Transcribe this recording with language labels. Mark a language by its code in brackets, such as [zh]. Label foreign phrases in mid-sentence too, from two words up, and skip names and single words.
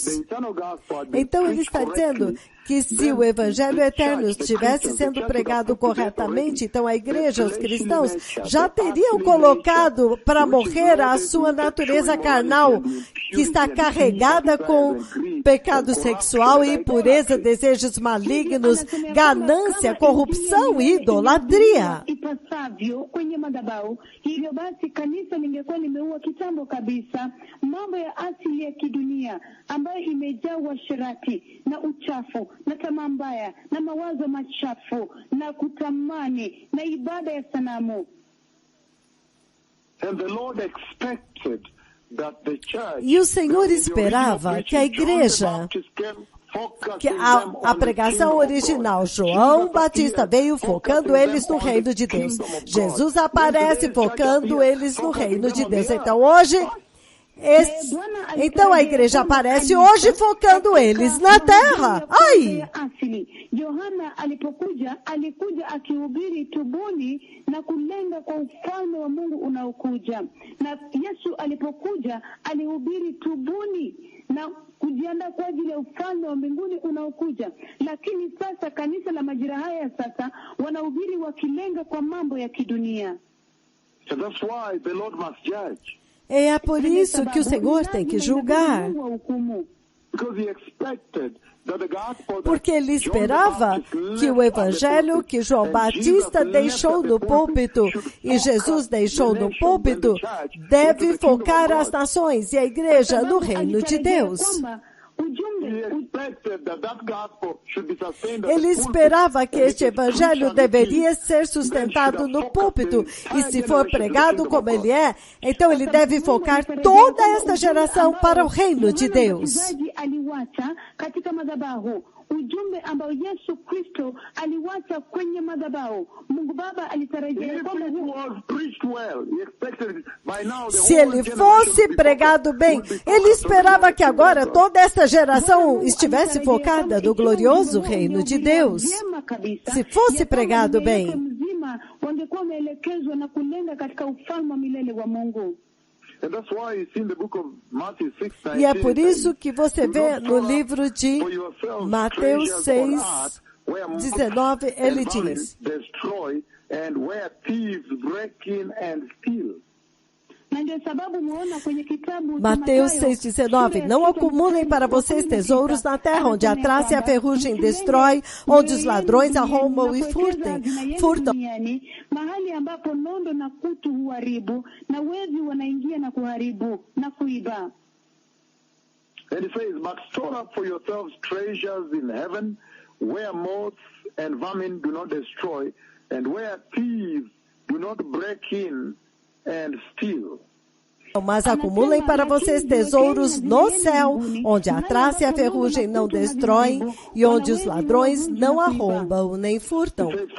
[pt] Então ele está dizendo que se o Evangelho Eterno estivesse sendo pregado corretamente, então a igreja, os cristãos, já teriam colocado para morrer a sua natureza carnal, que está carregada com pecado sexual, impureza, desejos malignos, ganância, corrupção e idolatria. [sw] Hivyo basi kanisa lingekuwa limeua kitambo kabisa mambo ya asili ya kidunia ambayo imejaa uasherati na uchafu na tamaa mbaya na mawazo machafu na kutamani na ibada ya sanamu. [en] And the Lord expected that the church, [pt] e o Senhor esperava que a igreja, que a pregação original, João Batista veio focando eles no reino de Deus. Jesus aparece focando eles no reino de Deus. Então hoje, então a igreja aparece hoje focando eles na terra. Ai! [sw] Yohana alipokuja, alikuja akihubiri tubuni na kulenga kwa ufalme wa Mungu unaokuja. Na Yesu alipokuja, alihubiri tubuni na kujiandaa kwa ajili ya ufalme wa mbinguni unaokuja. Lakini sasa kanisa la majira haya sasa wanahubiri wakilenga kwa mambo ya kidunia. [en] So that's why the Lord must judge. [pt] É por isso que o Senhor tem que julgar. Porque ele esperava que o evangelho que João Batista deixou no púlpito e Jesus deixou no púlpito deve focar as nações e a igreja no reino de Deus. Ele esperava que este evangelho deveria ser sustentado no púlpito e se for pregado como ele é, então ele deve focar toda esta geração para o reino de Deus. [sw] Ujumbe ambao Yesu Kristo aliwacha kwenye madhabahu. Mungu Baba alitarajia [pt] se ele fosse pregado bem, ele esperava que agora toda esta geração estivesse focada no glorioso reino de Deus. Se fosse pregado bem. [sw] wangekuwa wameelekezwa na kulenga katika ufalme wa milele wa Mungu. [pt] E é por isso que você vê no livro de Mateus 6:19, ele diz: Mateus 6:19, não acumulem para vocês tesouros na terra, onde a traça e a ferrugem destrói, onde os ladrões arrombam e furtam. [sw] Mahali ambapo nondo na kutu huharibu na wezi wanaingia na kuharibu na kuiba. [en] And it says, but store up for yourselves treasures in heaven, where moths and vermin do not destroy, and where thieves do not break in and steal. [pt] Mas acumulem para vocês tesouros no céu, onde a traça e a ferrugem não destroem, e onde os ladrões não arrombam nem furtam.